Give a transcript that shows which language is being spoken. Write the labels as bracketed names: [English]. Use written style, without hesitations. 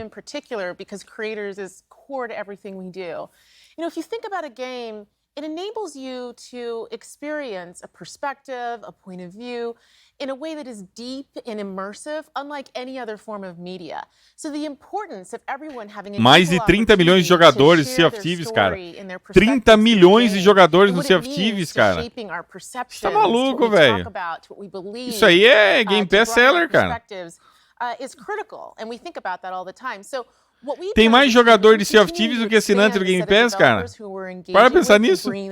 [English] In particular, because creators is core to everything we do. You know, if you think about a game, it enables you to experience a perspective, a point of view, in a way that is deep and immersive, unlike any other form of media. So the importance of everyone having a [Portuguese] Mais de 30 milhões de jogadores no Sea of Thieves, cara. 30 milhões de jogadores no Sea of Thieves, cara. Você tá maluco, velho. Isso aí é Game Pass seller, cara. [English] Is critical, and we think about that all the time. So [Portuguese] tem mais jogador de Sea of Thieves do que assinante do Game Pass, cara. Para pensar nisso.